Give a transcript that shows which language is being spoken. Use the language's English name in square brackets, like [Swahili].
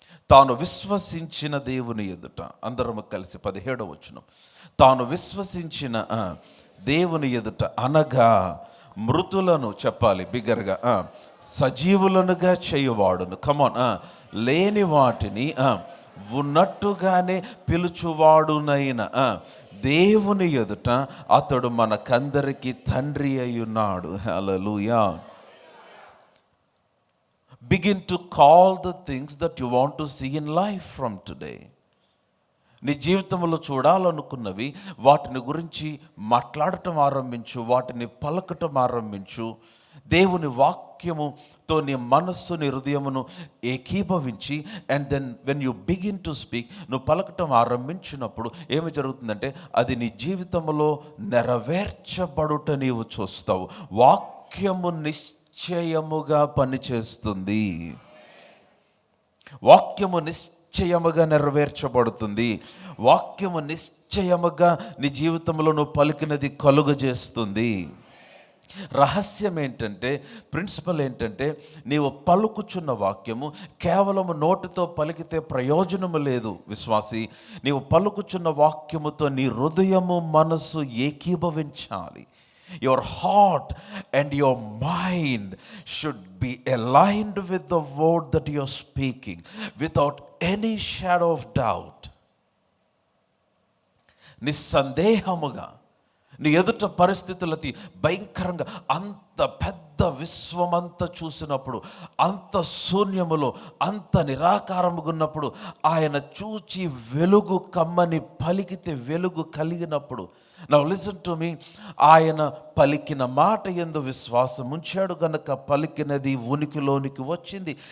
[Telugu] తాను విశ్వసించిన దేవుని ఎదుట, అందరము కలిసి 17వ వచనం, తాను విశ్వసించిన దేవుని ఎదుట అనగా మృతులను, చెప్పాలి బిగ్గరగా, సజీవులనుగా చేయువాడును. కమాన్, లేని వాటిని ఉన్నట్టుగానే పిలుచువాడునైన దేవుని ఎదుట అతడు మనకందరికీ తండ్రి అయ్యున్నాడు. హల్లెలూయా. [English] Begin to call the things that you want to see in life from today. [Telugu] నీ జీవితంలో చూడాలనుకున్నవి వాటిని గురించి మాట్లాడటం ఆరంభించు, వాటిని పలకటం ఆరంభించు. దేవుని వాక్యముతో నీ మనస్సు, నీ హృదయమును ఏకీభవించి, [English] and then when you begin to speak, [Telugu] నువ్వు పలకటం ఆరంభించినప్పుడు ఏమి జరుగుతుందంటే అది నీ జీవితంలో నెరవేర్చబడుట నీవు చూస్తావు. వాక్యము నిశ్చయముగా పనిచేస్తుంది. వాక్యము నిశ్చయముగా నెరవేర్చబడుతుంది. వాక్యము నిశ్చయముగా నీ జీవితంలో నువ్వు పలికినది కలుగజేస్తుంది. రహస్యం ఏంటంటే, ప్రిన్సిపల్ ఏంటంటే, నీవు పలుకుచున్న వాక్యము కేవలము నోటితో పలికితే ప్రయోజనము లేదు విశ్వాసి. నీవు పలుకుచున్న వాక్యముతో నీ హృదయము, మనస్సు ఏకీభవించాలి. [English] Your heart and your mind should be aligned with the word that you are speaking without any shadow of doubt. [Telugu] నిస్సందేహముగా నీ ఎదుట పరిస్థితులకి భయంకరంగా అంత పెద్ద విశ్వమంతా చూసినప్పుడు, అంత శూన్యములో, అంత నిరాకారముగా ఉన్నప్పుడు ఆయన చూచి వెలుగు కమ్మని పలికితే వెలుగు కలిగినప్పుడు, [English] now listen to me, [Telugu] ఆయన పలికిన మాట యందు విశ్వాసం ఉంచాడు గనక పలికినది ఉనికిలోనికి వచ్చింది.